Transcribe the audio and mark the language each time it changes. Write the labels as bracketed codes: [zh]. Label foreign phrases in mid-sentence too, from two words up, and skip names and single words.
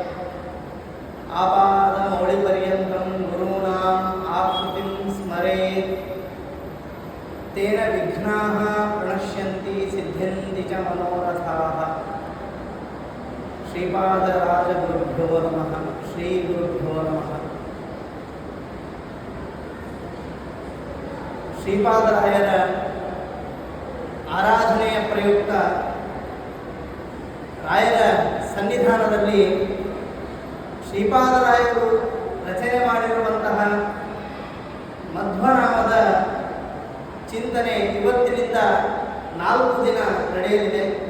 [sa] आपादमौलिपर्यन्तं गुरूणाम् आकृतिं स्मरेत् तेन विघ्नाः प्रणश्यन्ति सिद्ध्यन्ति च मनोरथाः। श्रीपादराजगुरुभ्यो नमः। श्रीगुरुभ्यो नमः। [kn] ಶ್ರೀಪಾದರಾಯರ ಆರಾಧನೆಯ ಪ್ರಯುಕ್ತ ರಾಯರ ಸನ್ನಿಧಾನದಲ್ಲಿ ಶ್ರೀಪಾದರಾಯರು ರಚನೆ ಮಾಡಿರುವಂತಹ ಮಧ್ವನಾಮದ ಚಿಂತನೆ ಇವತ್ತಿನಿಂದ 4 ದಿನ ನಡೆಯಲಿದೆ.